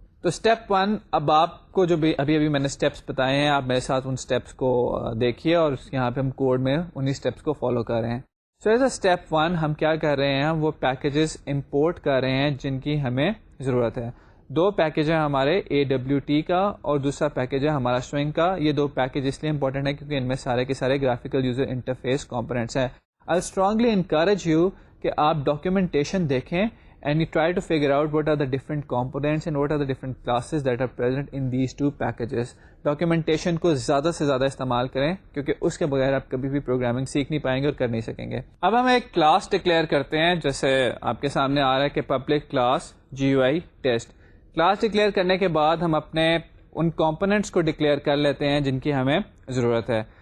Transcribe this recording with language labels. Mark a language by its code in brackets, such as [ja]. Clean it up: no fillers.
[ur] تو اسٹیپ 1, اب آپ کو جو بھی ابھی میں نے اسٹیپس بتائے ہیں آپ میرے ساتھ ان اسٹیپس کو دیکھیے اور یہاں پہ ہم کوڈ میں انہی اسٹیپس کو فالو کر رہے ہیں. [en] so as a step 1 [ur] ہم کیا کر رہے ہیں, وہ پیکیجز امپورٹ کر رہے ہیں جن کی ہمیں ضرورت ہے. 2 پیکیج ہیں ہمارے, AWT کا اور دوسرا پیکیج ہے ہمارا سوئنگ کا. یہ 2 پیکیج اس لیے امپورٹنٹ ہے کیونکہ ان میں سارے کے سارے گرافیکل یوزر انٹرفیس کمپوننٹس ہیں. [en] I strongly encourage you [ur] کہ آپ ڈاکیومنٹیشن دیکھیں [en] and you try to figure out what are the different components and what are the different classes that are present in these 2 packages. [ur] Documentation کو زیادہ سے زیادہ استعمال کریں کیونکہ اس کے بغیر آپ کبھی بھی پروگرامنگ سیکھ نہیں پائیں گے اور کر نہیں سکیں گے. اب ہم ایک کلاس ڈکلیئر کرتے ہیں, جیسے آپ کے سامنے آ رہا ہے کہ public class GUI test. Class declare کرنے کے بعد ہم اپنے ان کمپوننٹس کو ڈکلیئر کر لیتے ہیں جن کی ہمیں ضرورت ہے.